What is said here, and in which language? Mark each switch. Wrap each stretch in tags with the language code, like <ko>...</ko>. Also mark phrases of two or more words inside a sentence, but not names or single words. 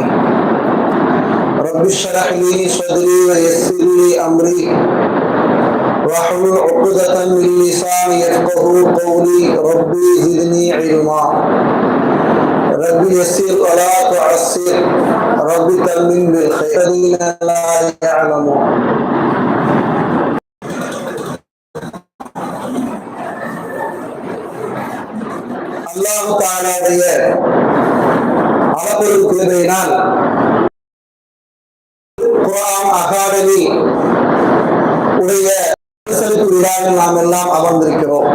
<ar>رب اشرح لي صدري ويسر لي أمري واحلل عقدة من لساني يفقهوا قولي. ربي زدني علما. رب يسر ولا تعسر. رب تمم بالخير الذين لا يعلمون.</ar> <ta>அல்லாஹ் தஆலாவுடைய அளப்பெரும் கிருபையினால் விழாவில் நாம் எல்லாம் அமர்ந்திருக்கிறோம்.</ta>